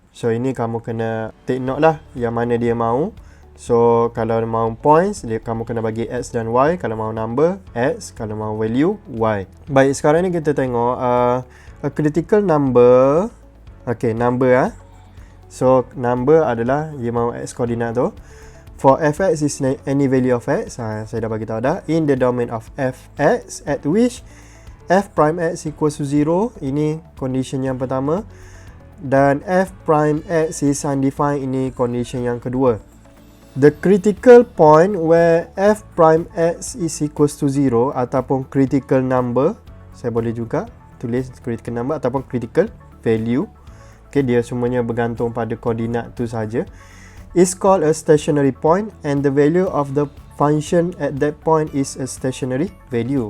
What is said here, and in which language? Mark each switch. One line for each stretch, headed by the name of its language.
Malay: So, ini kamu kena take note lah yang mana dia mahu. So, kalau mahu points, kamu kena bagi X dan Y. Kalau mahu number, X. Kalau mahu value, Y. Baik, sekarang ni kita tengok a critical number.
English: Okay, number .
Malay: So, number adalah dia mahu X koordinat tu.
English: For fx is any value of x.
Malay: Saya dah bagi tahu dah.
English: In the domain of fx at which f prime x equals to 0.
Malay: Ini condition yang pertama.
English: Dan f prime x is undefined.
Malay: Ini condition yang kedua.
English: The critical point where f prime x is equals to 0 ataupun critical number,
Malay: saya boleh juga tulis
English: critical number ataupun critical value.
Malay: Okay, dia semuanya bergantung pada koordinat tu saja.
English: Is called a stationary point and the value of the function at that point is a stationary value.